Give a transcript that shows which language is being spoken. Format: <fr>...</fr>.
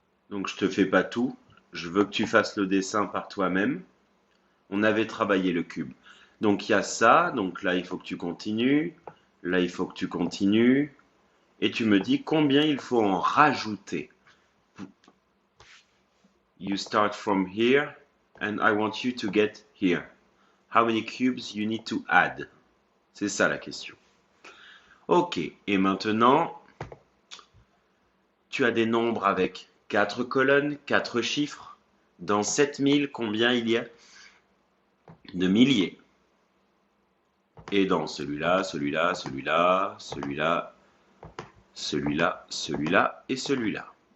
<fr>Donc je te fais pas tout, je veux que tu fasses le dessin par toi-même. On avait travaillé le cube. Donc il y a ça, donc là il faut que tu continues, là il faut que tu continues, et tu me dis combien il faut en rajouter.</fr> <en>You start from here, and I want you to get here. How many cubes you need to add?</en> <fr>C'est ça la question. Ok, et maintenant, tu as des nombres avec 4 colonnes, 4 chiffres. Dans 7000, combien il y a de milliers? Et dans celui-là, celui-là, celui-là, celui-là, celui-là, celui-là et celui-là.</fr>